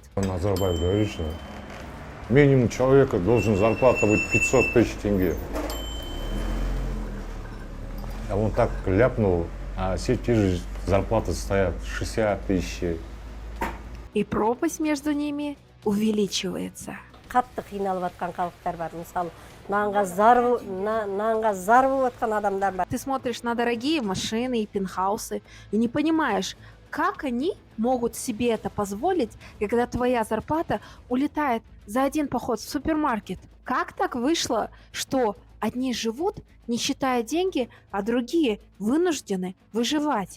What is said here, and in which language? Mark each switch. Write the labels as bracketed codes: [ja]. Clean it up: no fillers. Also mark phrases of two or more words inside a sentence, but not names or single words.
[ru] Назарбаев говорит, что минимум человека должен зарплата быть 500 тысяч тенге. А он так ляпнул, а все те же зарплаты стоят 60 тысяч. И пропасть между ними увеличивается. [kk] Қатты қиналып жатқан халықтар бар. Мысалы, нанға зар болып жатқан адамдар бар. [ru] Ты смотришь на дорогие машины и пентхаусы и не понимаешь, как они могут себе это позволить, когда твоя зарплата улетает за один поход в супермаркет. Как так вышло, что одни живут, не считая деньги, а другие вынуждены выживать?